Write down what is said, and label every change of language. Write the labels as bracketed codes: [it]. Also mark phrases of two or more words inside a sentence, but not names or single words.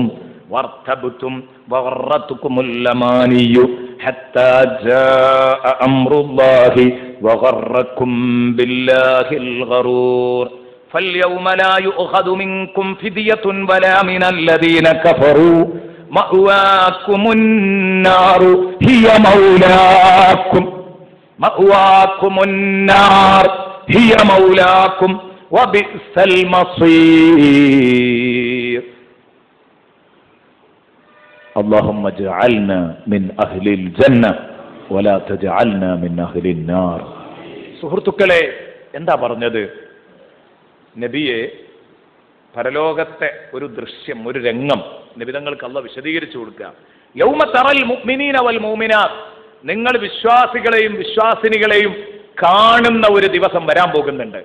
[ar] وارتبتم وغرتكم الأماني حتى جاء أمر الله وغركم بالله الغرور فاليوم لا يؤخذ منكم فدية ولا من الذين كفروا مأواكم النار هي مولاكم النار هي مولاكم وبئس المصير. اللهم اجعلنا من أهل الجنة ولا تجعلنا من أهل النار. [ml] സുഹൃത്തുക്കളെ, എന്താ പറഞ്ഞത്? നബിയെ പരലോകത്തെ ഒരു ദൃശ്യം, ഒരു രംഗം നബി തങ്ങൾക്ക് അല്ലാഹു വിശദീകരിച്ചു കൊടുക്കുക. [ar] يوم ترى المؤمنين والمؤمنات, [ml] നിങ്ങൾ വിശ്വാസികളെയും വിശ്വാസിനികളെയും കാണുന്ന ഒരു ദിവസം വരാൻ പോകുന്നുണ്ട്.